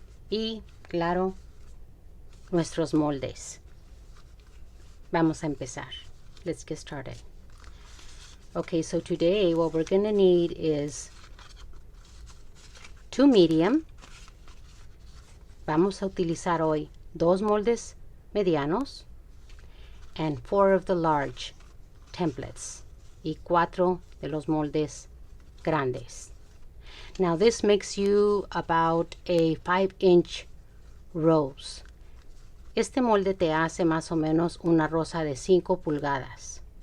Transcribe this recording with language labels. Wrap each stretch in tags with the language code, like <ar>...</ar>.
<es>Y claro, nuestros moldes. Vamos a empezar.</es> <en>Let's get started. Okay, so today what we're going to need is 2 medium.</en> <es>Vamos a utilizar hoy 2 moldes medianos</es> <en>and 4 of the large templates</en> <es>y 4 de los moldes grandes.</es> <en>Now this makes you about a 5-inch rose.</en> <es>Este molde te hace más o menos una rosa de 5 pulgadas.</es>